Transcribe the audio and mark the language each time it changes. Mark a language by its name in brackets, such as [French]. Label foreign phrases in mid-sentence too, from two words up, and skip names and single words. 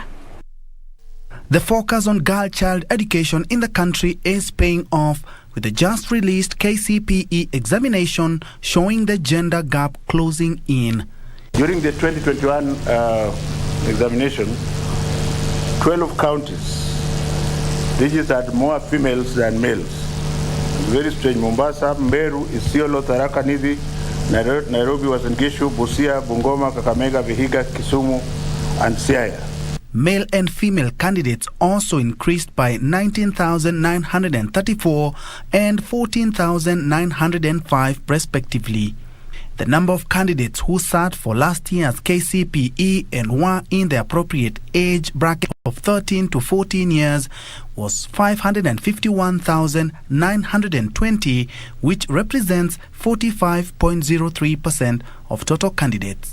[English] The focus on girl child education in the country is paying off, with the just released KCPE examination showing the gender gap closing in. During the 2021 examination, 12 counties registered more females than males. Very strange. Mombasa, Meru, Isiolo, Tharaka Nithi, Nairobi, Uasin Gishu, Busia, Bungoma, Kakamega, Vihiga, Kisumu, and Siaya. Male and female candidates also increased by 19,934 and 14,905 respectively. The number of candidates who sat for last year's KCPE and were in the appropriate age bracket of 13 to 14 years was 551,920, which represents 45.03% of total candidates.